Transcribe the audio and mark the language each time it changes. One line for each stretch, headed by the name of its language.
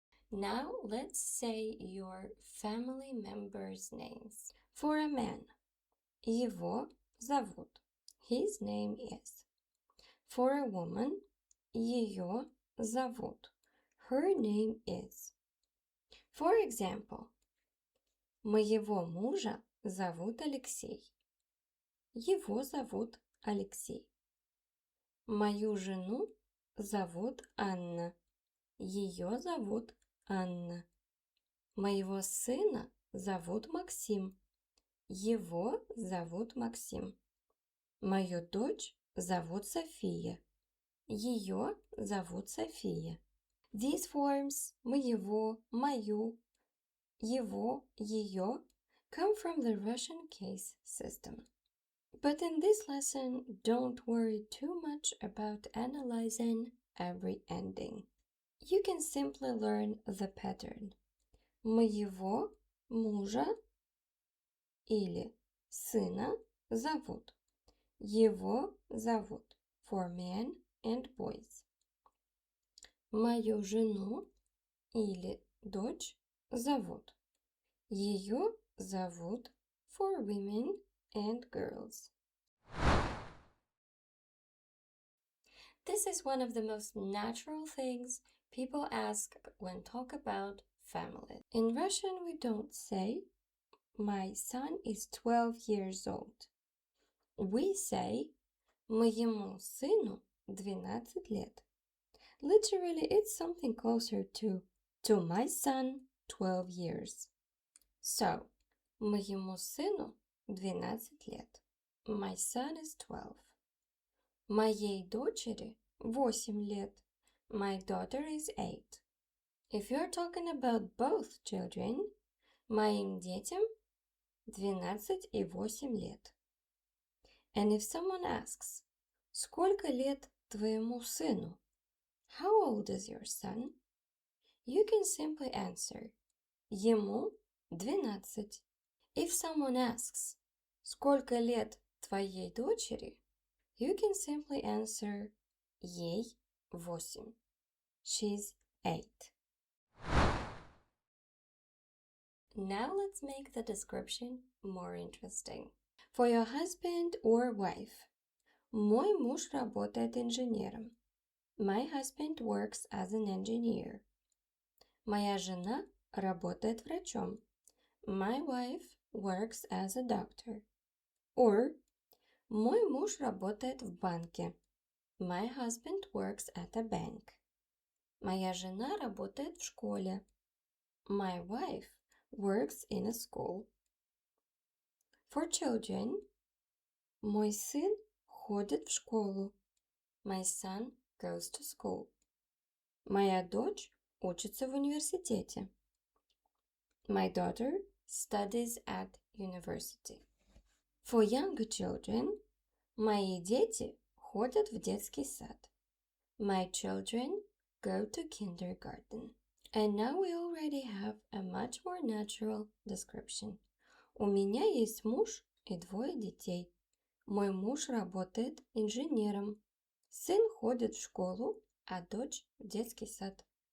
English: Now let's say your family members' names. For a man,
Russian: его зовут.
English: His name is. For a woman,
Russian: ее зовут.
English: Her name is. For example,
Russian: моего мужа зовут Алексей. Его зовут Алексей. Мою жену зовут Анна. Ее зовут Анна. Моего сына зовут Максим. Его зовут Максим. Мою дочь зовут София. Ее зовут София.
English: These forms,
Russian: моего, мою, его, ее,
English: come from the Russian case system. But in this lesson, don't worry too much about analyzing every ending. You can simply learn the pattern.
Russian: Моего мужа или сына зовут. Его зовут.
English: For men and boys.
Russian: Мою жену или дочь зовут. Ее зовут.
English: For women and girls. This is one of the most natural things people ask when talk about family. In Russian, we don't say, my son is 12 years old. We say,
Russian: моему сыну 12 лет.
English: Literally, it's something closer to my son 12 years.
Russian: So, моему сыну 12 лет.
English: My son is 12.
Russian: Моей дочери 8 лет.
English: My daughter is 8. If you're talking about both children,
Russian: моим детям 12 и 8 лет.
English: And if someone asks,
Russian: сколько лет твоему сыну?
English: How old is your son? You can simply answer,
Russian: ему 12.
English: If someone asks,
Russian: сколько лет твоей дочери?
English: You can simply answer,
Russian: ей 8.
English: She's 8. Now let's make the description more interesting. For your husband or wife,
Russian: мой муж работает инженером.
English: My husband works as an engineer.
Russian: Моя жена работает врачом.
English: My wife works as a doctor.
Russian: Or, мой муж работает в банке.
English: My husband works at a bank.
Russian: Моя жена работает в школе.
English: My wife works in a school. For children,
Russian: мой сын ходит в школу.
English: My son goes to school.
Russian: Моя дочь учится в университете.
English: My daughter studies at university. For younger children,
Russian: мои дети ходят в детский сад.
English: My children go to kindergarten. And now we already have a much more natural description.
Russian: У меня есть муж и двое детей. Мой муж работает инженером. Сын ходит в школу, а дочь в детский сад.